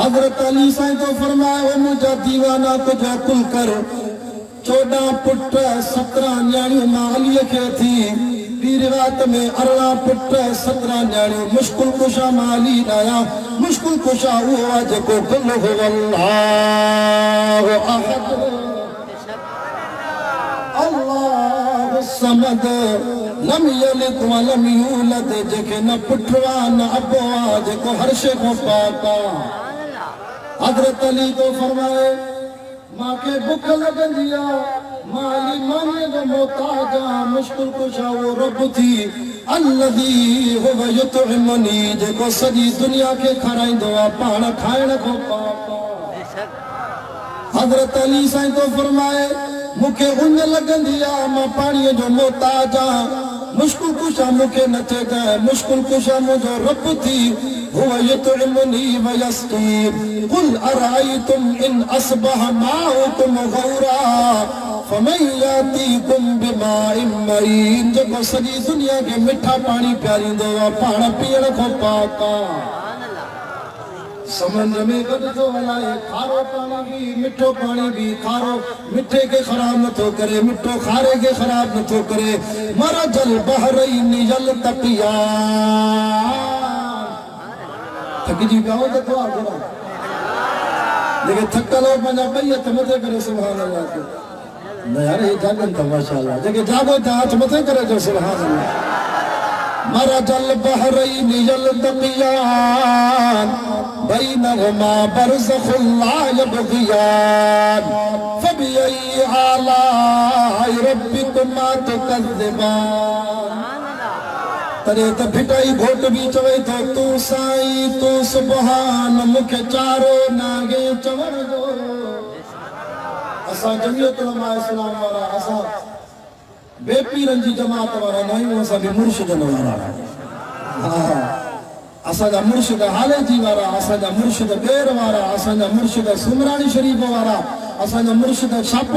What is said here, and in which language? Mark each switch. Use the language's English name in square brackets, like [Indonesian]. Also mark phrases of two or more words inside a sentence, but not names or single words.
[Sindhi] हज़रत अली साईं तो फरमायो मुंहिंजा दीवाना तुंहिंजा कुल कर। 14 पुट 17 न्याणियूं मां अलीअ खे थी। ॿी रिवायत में 18 पुट 17 न्याणियूं। मुश्किल कुशा मां अली न आहियां, मुश्किल कुशा उहो आहे जेको [Arabic] قل هو الله أحد الله الصمد لم يلد ولم يولد, [Sindhi] जेके न पुट आहे न अबो आहे, जेको हर शइ खां पाक आहे। हज़रत अली तो फरमाए मांखे बुख लगंदी आहे, मां अली मानीअ जो मोहताज आहियां। मुश्किल कुशा वो रब थी [Arabic] الذي هو يطعمني, [Sindhi] जेको सॼी दुनिया खे खाराईंदो आहे, पाण खाइण खां पाक आहे। हज़रत अली साईं तो फरमाए मूंखे उञ लगंदी आहे, मां पाणीअ जो मोहताज आहियां। मुश्किल कुशा मूंखे न चइजांइ, मुश्किल कुशा मुंहिंजो रब थी [Arabic] هو يطعمني ويسقين. قل أرأيتم إن أصبح ماؤكم غورا فمن يأتيكم بماء معين [Sindhi] जेको सॼी दुनिया खे मिठा पाणी पियारींदो आहे पाण पीअण खां पाक आहे समुंड में गॾिजो हलाए खारो पाणी भी मिठो पाणी भी खारो मिठे के खराब नथो करे मिठो खारे के खराब नथो करे [Arabic] مرج البحرين يلتقيان [Sindhi] थकिजी पिया हो त दुआ करो लेकिन थकल हो पंहिंजा ॿई हथ मथे करे [Arabic] سبحان الله [Sindhi] के न यार ये जागन था माशाअल्लाह जेके जागो था हाथ मथे करे जो [Arabic] سبحان الله مرج البحرين يلتقيان بينهما برزخ لا يبغيان فبأي آلاء ربكما تكذبان [Sindhi] तॾहिं त भिटाई घोट बि चवे थो तूं साईं तूं सुबहान मूंखे चारो नागे चवण जो असां जमियत उलमा इस्लाम वारा असां बेपीरनि जी जमात वारा न आहियूं असां बि मुर्शिदनि वारा हा असांजा मुर्शिद हालेजी वारा असांजा मुर्शिद बेर वारा असांजा मुर्शिद सुमरानी शरीफ वारा असांजा मुर्शिद शापुर